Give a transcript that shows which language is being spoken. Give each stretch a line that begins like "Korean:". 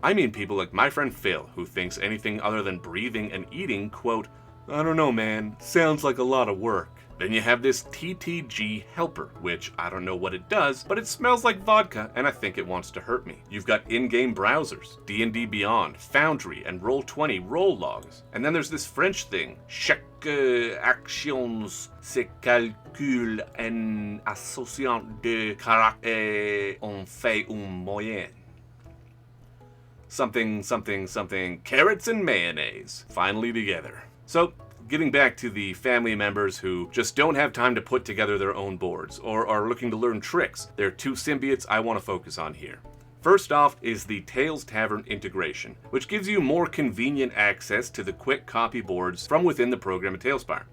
English: I mean people like my friend Phil, who thinks anything other than breathing and eating, quote, I don't know man, sounds like a lot of work. Then you have this ttrpg helper, which I don't know what it does, but it smells like vodka and I think it wants to hurt me. You've got in-game browsers, D&D Beyond, Foundry, and Roll20 roll logs. And then there's this French thing,
French: chaque action se calcule en associant de caractères et on fait une moyenne.
English: Something, carrots and mayonnaise, finally together. So, getting back to the family members who just don't have time to put together their own boards, or are looking to learn tricks, there are two symbiotes I want to focus on here. First off is the Tavern integration, which gives you more convenient access to the quick copy boards from within the program of TaleSpire.